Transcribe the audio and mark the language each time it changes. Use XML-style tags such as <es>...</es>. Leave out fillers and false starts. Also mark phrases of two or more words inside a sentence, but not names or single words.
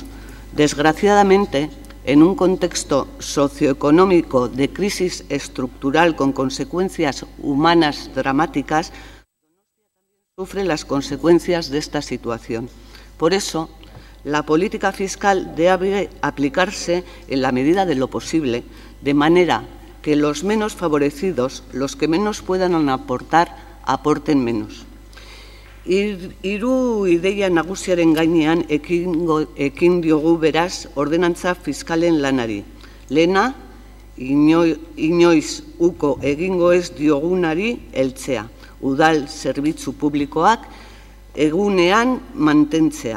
<es>Desgraciadamente, en un contexto socioeconómico de crisis estructural con consecuencias humanas dramáticas, sufre las consecuencias de esta situación. Por eso, la política fiscal debe aplicarse en la medida de lo posible, de manera que los menos favorecidos, los que menos puedan aportar, aporten menos.</es> <eu>Hiru ideia nagusiaren gainean ekin diogu beraz ordenantza fiskalen lanari. Lehena, inoiz uko egingo ez diogunari heltzea. Udal zerbitzu publikoak egunean mantentzea.</eu>